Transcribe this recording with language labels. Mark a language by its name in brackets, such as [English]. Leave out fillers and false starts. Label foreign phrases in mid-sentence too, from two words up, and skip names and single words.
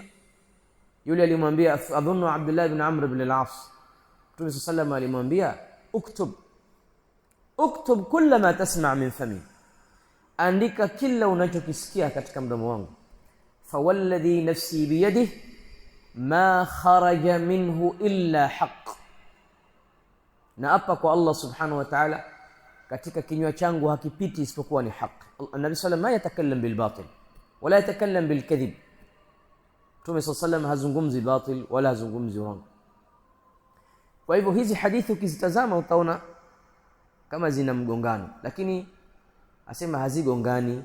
[Swahili] Yule alimwambia adhunnu Abdullah ibn Amr ibn al-As, Mtume sallallahu alimwambia [Arabic] اكتب كل ما تسمع من فمي, [Swahili] andika kila unachokisikia katika mdomo wangu. [Arabic] فوالذي نفسي بيده ما خرج منه إلا حق, [Swahili] na hapa kwa Allah [Arabic] سبحانه وتعالى, [Swahili] katika kinywa changu hakipiti isipokuwa ni haki. [Arabic] نبي صلى الله ما يتكلم بالباطل ولا يتكلم بالكذب. [Swahili] Mtume sallallahu hazungumzi batil wala hazungumzi uongo. Kwa hivyo hizi hadithi ukizitazama utaona kama zina mgongano, lakini asema hazigongani.